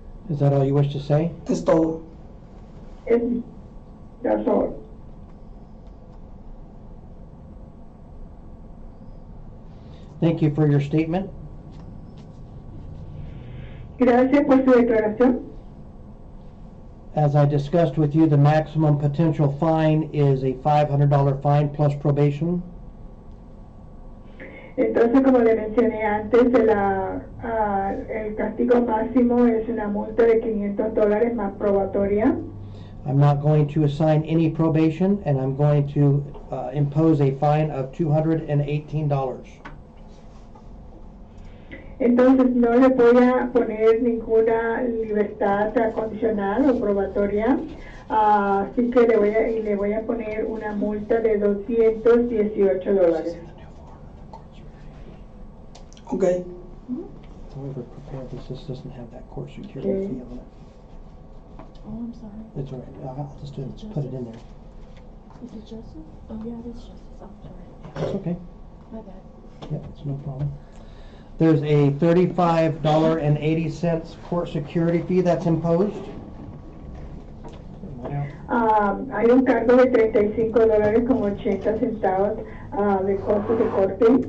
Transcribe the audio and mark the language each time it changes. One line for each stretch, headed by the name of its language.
English: Is that all you wish to say?
Spanish: Es todo.
English: That's all. Thank you for your statement.
Spanish: Gracias por su declaración.
English: As I discussed with you, the maximum potential fine is a $500 fine plus probation.
Spanish: Entonces, como le mencioné antes, el castigo máximo es una multa de $500 más probatoria.
English: I'm not going to assign any probation, and I'm going to impose a fine of $218.
Spanish: Entonces, no le voy a poner ninguna libertad condicional o probatoria, así que le voy a poner una multa de $218.
English: Okay. However, prepare this doesn't have that course security Okay. fee on it. Oh, I'm sorry. It's all right. I'll just put it in there. Is it Joseph? Oh, yeah, it is Joseph. I'm sorry. It's okay. My bad. Yeah, it's no problem. There's a $35.80 court security fee that's imposed.
Spanish: Hay un cargo de $35.80 de costo de corte.